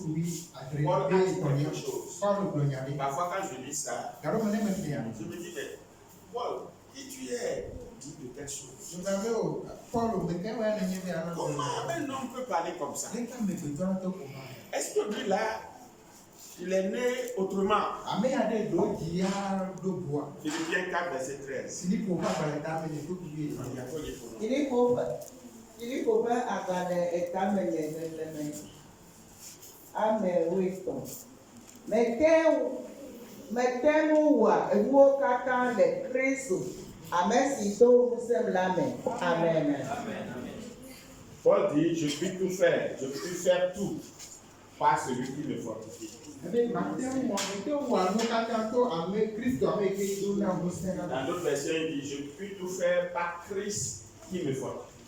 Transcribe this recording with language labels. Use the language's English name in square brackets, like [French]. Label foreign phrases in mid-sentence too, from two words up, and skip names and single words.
[French] Paul a dit quelque chose. Parfois quand je lis ça, je me dis, mais Paul, qui tu es? Dis de telle chose. Comment un homme peut parler comme ça? Est-ce que lui là, il est né autrement? Philippiens 4, verset 13. [Ewe] Filipo ƒe agbalẽ etame nye xexlẽme. Ame 8. Mete ŋu wɔa enuwo katã le Kristo, ame si do ŋusẽm la me. Amen. [French] Paul dit, je puis tout faire, je puis faire tout par celui qui me fortifie. Dans d'autres versions, il dit, je puis tout faire par Christ qui me fortifie.